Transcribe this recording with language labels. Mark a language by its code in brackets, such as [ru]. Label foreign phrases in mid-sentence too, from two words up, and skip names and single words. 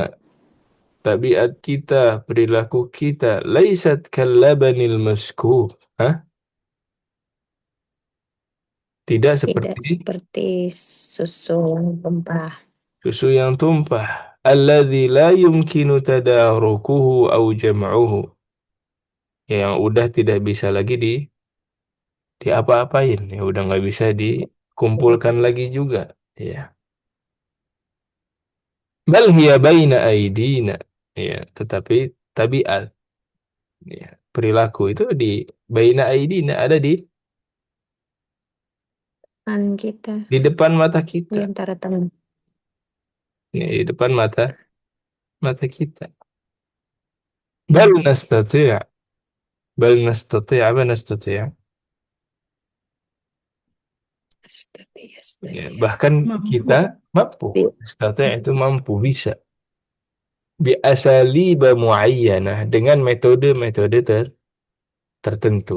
[id] tabiat kita, perilaku kita, [ar] ليست كاللبن المسكوب. [id] Hah? Tidak Tidak seperti seperti susu yang tumpah. susu yang tumpah. [ar] الذي لا يمكن تداركه أو جمعه. [id] Yang udah tidak bisa lagi di apa-apain. Ya udah nggak bisa dikumpulkan lagi juga. [ar] Ya. بل هي بين أيدينا. [id] Ya, tetapi tabiat, ya, perilaku itu di [ar] بين أيدينا, [id] ada Kan kita di depan mata di kita. antara teman. Ya, di depan mata kita. Bal Hmm. [ar] نستطيع. بل نستطيع', [id] apa nastati'? Astagfirullah, Ya, astagfirullah. bahkan kita Mampu. mampu. Nastati' itu mampu, bisa. [ar] بأساليب معينة, [id] dengan metode-metode tertentu,